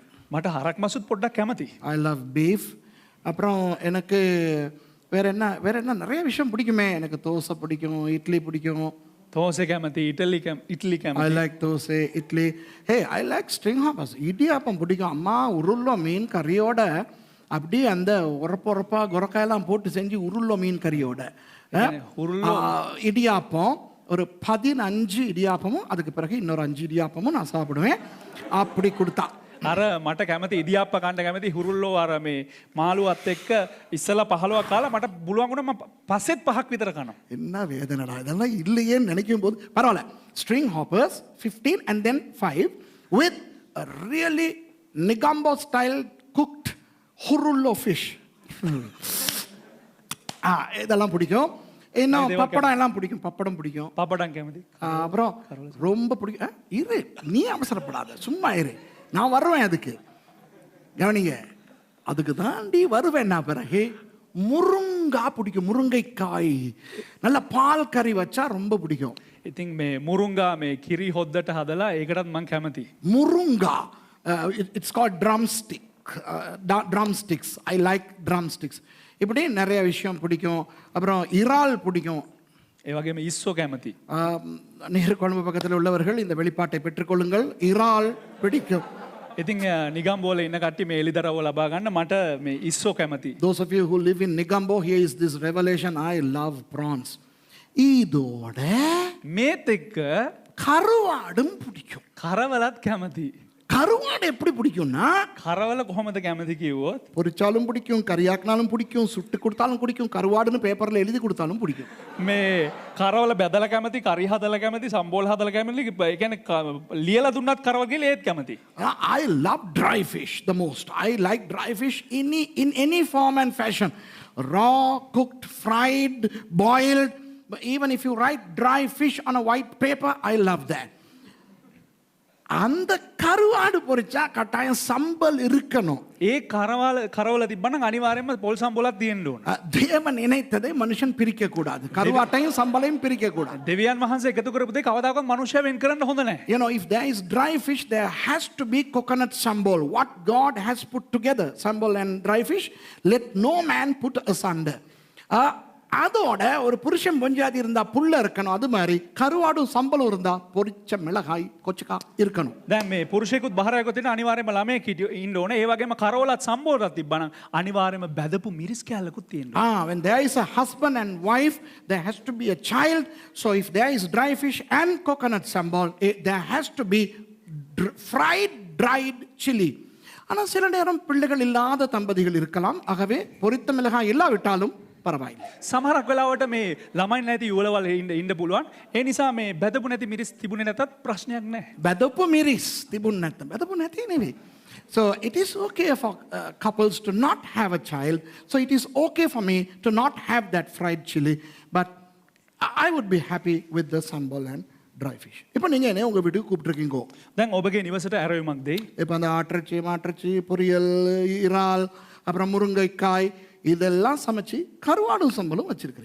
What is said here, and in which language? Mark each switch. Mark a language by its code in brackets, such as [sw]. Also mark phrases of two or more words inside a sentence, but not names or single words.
[si] මට හරක් මසුත් පොඩ්ඩක් කැමති. [en] I love beef. [ta] அப்புறம் எனக்கு வேற என்ன நிறைய விஷயம் பிடிக்குமே. எனக்கு தோசை பிடிக்கும், இட்லி பிடிக்கும். [si] தோசை கැමති, இட்லி கැමති. [en] I like தோசை, இட்லி. Hey, I like string hoppers. [ta] இடியாப்பம் பிடிக்கும். அம்மா உருளோ மீன் கறியோட அப்படியே அந்த உரப்பா குரக்காயெல்லாம் போட்டு செஞ்சு உருளோ மீன் கறியோட இடியாப்பம், ஒரு 15 இடியாப்பமும் அதுக்கு பிறகு இன்னொரு 5 இடியாப்பமும் நான் சாப்பிடுவேன். அப்படி கொடுத்தா [si] අර මට කැමති ඉදියාප්ප කන්න කැමති හුරුල්ලෝ අර මේ මාළුවත් එක්ක ඉස්සලා 15ක් කාලා මට පුළුවන් වුණා මම පස්සෙත් 5ක් විතර කනවා. [ta] என்ன வேதனைடா இதெல்லாம் இல்லையேன்னு நினைக்கும் போது பரவாயில்ல. [en] string hoppers 15 and then 5 with a really Negombo style cooked hurullo fish. [ta] இதெல்லாம் பிடிக்கும். இன்னும் பப்படம் எல்லாம் பிடிக்கும். பப்படம் பிடிக்கும். [si] பப்படம் கැමති. [ta] அப்புறம் ரொம்ப பிடிக்கும். இரு, நீ அவசரப்படாத, சும்மா இரு, நான் வருவேன். அதுக்கு கவனிங்க, அதுக்கு தாண்டி வருவேன் நான். பிறகு முருங்க முருங்கா பிடிக்கும், முருங்கைக்காய். நல்ல பால் கறி வச்சா ரொம்ப பிடிக்கும். [si] ඉතින් මේ මුරුංගා මේ කිරි හොද්දට හදලා ඒකටත් මං කැමති. [en] முருங்கா, it's called drumstick, drumsticks. I like drumsticks. [ta] இப்படி நிறைய விஷயம் பிடிக்கும். அப்புறம் இறால் பிடிக்கும். [si] ඒ වගේම ඉස්සෝ කැමති. [ta] நேரு கொழும்பு பக்கத்தில் உள்ளவர்கள் இந்த வெளிப்பாட்டை பெற்றுக்கொள்ளுங்கள். இறால் பிடிக்கும். [si] ඉතින් නිගම්බෝල ඉන්න කට්ටිය මේ එලිදරව්ව ලබා ගන්න මට මේ ඉස්සෝ කැමති. [en] Those of you who live in Nigambo, here is this revelation. I love prawns. [ta] இதோட [si] මේත් එක්ක [ta] கருவாடும் பிடிக்கும். [si] කරවලත් කැමති. [ta] கருவாடு எப்படி பிடிக்கும்னா, [si] කරවල කොහොමද කැමති කිව්වොත් [ta] பொரிச்சாலும் பிடிக்கும், கறியாக்கினாலும் பிடிக்கும், சுட்டு கொடுத்தாலும் பிடிக்கும், கருவாடுன்னு பேப்பர்ல எழுதி கொடுத்தாலும் பிடிக்கும். [si] මේ කරවල බැදලා කැමති, කරි හදලා කැමති, සම්බෝල හදලා කැමති. ඒ කියන්නේ ලියලා දුන්නත් කරවල කියලා ඒත් කැමති. [en] I love dry fish the most. I like dry fish in any form and fashion. Raw, cooked, fried, boiled. Even if you write dry fish on a white paper, I love that. [ta] அந்த கருவாடு பொரிச்சா கட்டாயம் சம்பல் இருக்கணும். [si] ඒ කරවල තිබ්බනම් අනිවාර්යයෙන්ම පොල් සම්බෝලක් තියෙන්න ඕන. [ta] தேவன் இணைத்ததை மனுஷன் பிரிக்க கூடாது. கருவாட்டையும் சம்பளையும் பிரிக்க கூடாது. [si] දෙවියන් වහන්සේ එකතු කරපු දේ කවදාකවත් මනුෂ්‍යයා වෙන් කරන්න හොඳ නැහැ. [en] You know, if there is dry fish, there has to be coconut sambal. What God has put together, sambal and dry fish, let no man put asunder. [ta] அதோட ஒரு புருஷன் பொஞ்சாதி இருந்தா புல்ல இருக்கணும். அது மாதிரி கருவாடும் சம்பளம் இருந்தா பொரிச்ச மிளகாய் கொச்சக்கா இருக்கணும். [si] දැන් මේ පුරුෂයෙකුත් බහරයෙකුත් ඉන්න අනිවාර්යයෙන්ම ළමයෙක් ඉන්න ඕනේ. ඒ වගේම කරවලත් සම්බෝලත් තිබ්බනම් අනිවාර්යයෙන්ම බැදපු මිරිස් කෑල්ලකුත් තියෙන්න ඕනේ. [en] When there is a husband and wife, there has to be a child. So if there is dry fish and coconut sambal, there has to be fried dried chili. [ta] ஆனா சில நேரம் பிள்ளைகள் இல்லாத தம்பதிகள் இருக்கலாம். ஆகவே பொரித்த மிளகாய் இல்லாவிட்டாலும் பரவாயில்லை. [si] සමහරක් වෙලාවට මේ ළමයි නැති යුවලවල ඉන්න පුළුවන්. ඒ නිසා මේ බැදපු නැති මිරිස් තිබුණේ නැතත් ප්‍රශ්නයක් නැහැ. බැදපු මිරිස් තිබුණ නැත්නම් බැදපු නැති නෙවෙයි. [en] So it is okay for couples to not have a child. So it is okay for me to not have that fried chili. But I would be happy with the sambal and dry fish. [ta] இப்போ நீங்க என்ன உங்க வீட்டுக்கு கூப்பிட்டுருக்கீங்க. [si] දැන් ඔබගේ නිවසට ඇරයුමක් දෙයි. [ta] இப்போ அந்த மாற்றச்சி பொரியல், இறால், அப்புறம் முருங்கைக்காய் இதெல்லாம் சமைச்சு கருவாடும் சம்பலும் வச்சிருக்கீங்க.